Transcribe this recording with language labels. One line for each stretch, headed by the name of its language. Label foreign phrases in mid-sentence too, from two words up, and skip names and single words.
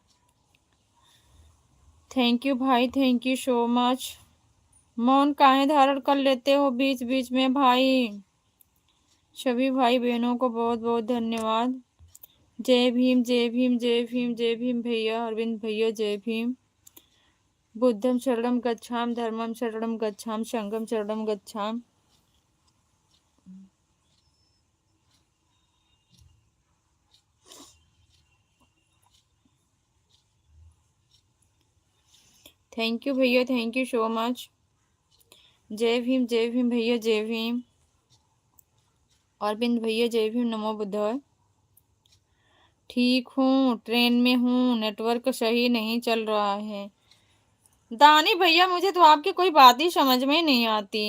English: thank you भाई, thank you so much।
Hindi: मौन काहे धारण कर लेते हो बीच बीच में भाई? सभी भाई बहनों को बहुत बहुत धन्यवाद। जय भीम जय भीम जय भीम जय भीम भैया। अरविंद भैया जय भीम।
Pali: बुद्धम शरणम गच्छाम, धर्मम शरणम गच्छाम, संघम शरणम गच्छाम।
English: thank you भैया, thank you so much।
Hindi: जय भीम भैया जय भीम। अरविंद भैया जय भीम
Pali: नमो बुद्धाय।
Hindi: ठीक हूँ, ट्रेन में हूँ, नेटवर्क सही नहीं चल रहा है। दानी भैया मुझे तो आपकी कोई बात ही समझ में नहीं आती।